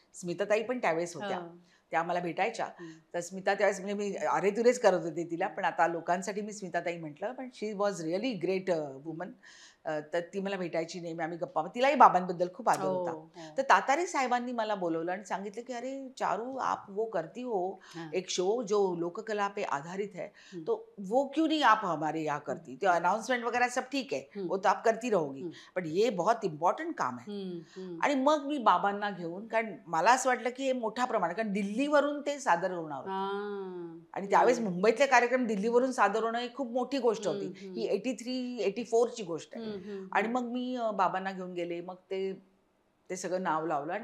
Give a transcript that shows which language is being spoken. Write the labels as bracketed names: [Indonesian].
[Marathi] स्मिताताई पण त्यावेळेस होत्या, त्या मला भेटायच्या. तर स्मिता त्यावेळेस, म्हणजे मी अरे तुरेच करत होते तिला, पण आता लोकांसाठी मी स्मिताताई म्हटलं, पण [English] She was really great woman. [Marathi] तर ती मला भेटायची नेहमी, आम्ही गप्पा, तिलाही बाबांबद्दल खूप आदर हो, होता. हो. तर तातारी साहेबांनी मला बोलवलं आणि सांगितलं की अरे चारू, [Hindi] आप वो करती हो हां. एक शो जो लोककला पे आधारित है, हं. तो वो क्यों नहीं आप हमारे यहाँ करती? तो अनाउंसमेंट वगैरह सब ठीक है, हं. वो तो आप करती रहोगी, हं. पण ये बहुत इम्पॉर्टंट काम है. हं, हं. [Marathi] आणि मग मी बाबांना घेऊन, कारण मला असं वाटलं की हे मोठ्या प्रमाणात, कारण दिल्लीवरून ते सादर होणार होतं हां. आणि त्यावेळेस हं. मुंबईतले कार्यक्रम दिल्लीवरून सादर होणं ही खूप मोठी गोष्ट होती. हं, हं. ही 83-84 ची गोष्ट आहे. हं, हं, आणि हं. मग मी बाबांना घेऊन गेले. मग ते ते सगळं नाव लावलं आणि